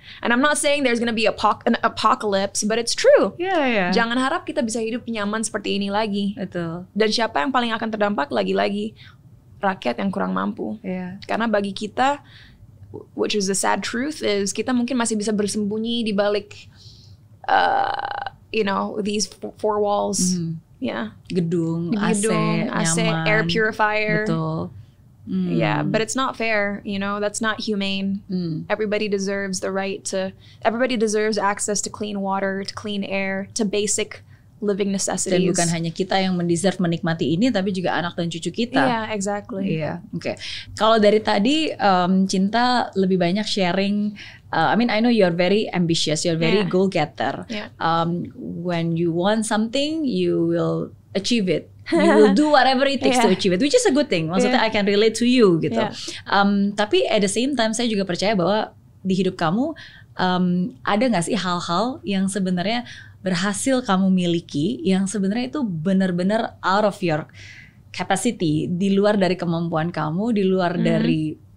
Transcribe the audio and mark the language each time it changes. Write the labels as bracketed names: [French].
[English] And I'm not saying there's gonna be an apocalypse, but it's true. [Indonesian] Jangan harap kita bisa hidup nyaman seperti ini lagi. Betul. Dan siapa yang paling akan terdampak lagi-lagi? Rakyat yang kurang mampu. Karena bagi kita, [English] which is the sad truth, is [Indonesian] kita mungkin masih bisa bersembunyi di balik, [English] you know, these four walls. [Indonesian] Gedung, AC, nyaman, air purifier. Betul. [English] Yeah, but it's not fair, you know, that's not humane. Everybody deserves everybody deserves access to clean water, to clean air, to basic living necessities. [Indonesian] Dan bukan hanya kita yang mendeserve menikmati ini, tapi juga anak dan cucu kita. [English] Yeah, exactly. [Indonesian] Iya, oke. Kalau dari tadi Cinta lebih banyak sharing. [English] I mean, I know you're very ambitious, you're very goal getter. Yeah. When you want something, you will achieve it. You will do whatever it takes to achieve it, which is a good thing. [Indonesian] Maksudnya [English] I can relate to you [Indonesian] gitu. Tapi at the same time saya juga percaya bahwa di hidup kamu ada nggak sih hal-hal yang sebenarnya berhasil kamu miliki yang sebenarnya itu benar-benar [English] out of your capacity, [Indonesian] di luar dari kemampuan kamu, di luar dari